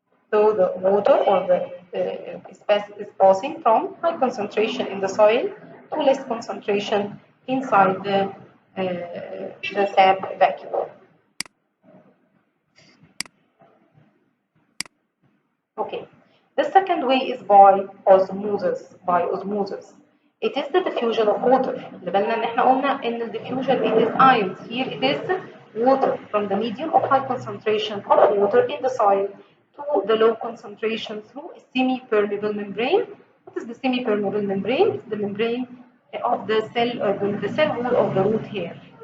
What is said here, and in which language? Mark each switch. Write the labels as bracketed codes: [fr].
[en] So the water or the is passing from high concentration in the soil to less concentration inside the sap vacuum. Okay. The second way is by osmosis. It is the diffusion of water. [ar] اللي بالنا ان احنا قلنا ان [en] the diffusion it is ions. Here it is water from the medium of high concentration of water in the soil to the low concentration through a semi-permeable membrane. What is the semi-permeable membrane? It's the membrane of the cell wall of the root hair.